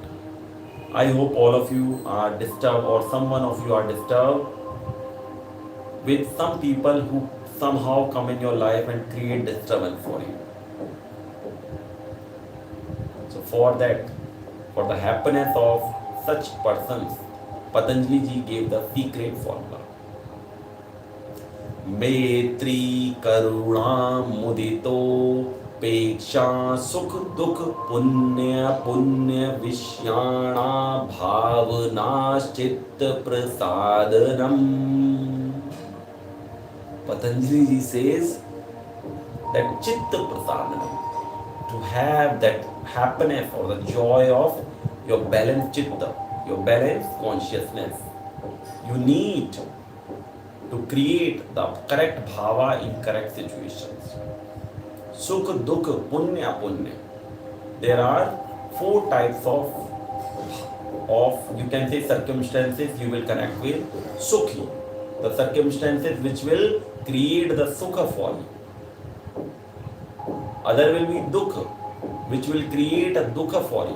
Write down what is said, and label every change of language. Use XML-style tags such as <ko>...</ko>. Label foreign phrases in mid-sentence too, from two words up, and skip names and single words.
<en>I hope all of you are disturbed or someone of you are disturbed with some people who somehow come in your life and create disturbance for you. So for that, for the happiness of such persons, Patanjali ji gave the secret formula.</en> <sa>मैत्री करुणा मुदितो पेक्षा सुख दुख पुण्य पुण्य विषयाणां भावना चित्त प्रसादनम्.</sa> <en>Patanjali ji says that</en> <sa>चित्त प्रसादनम्,</sa> <en>to have that happiness or the joy of your balanced chitta, your balanced consciousness, you need to create the correct bhava in correct situations.</en> <sa>सुख, दुख, पुण्य, पुण्य.</sa> <en>There are 4 types of you can say circumstances you will connect with. Sukhi, the circumstances which will create the sukha for you. Other will be dukha, which will create a dukha for you.</en>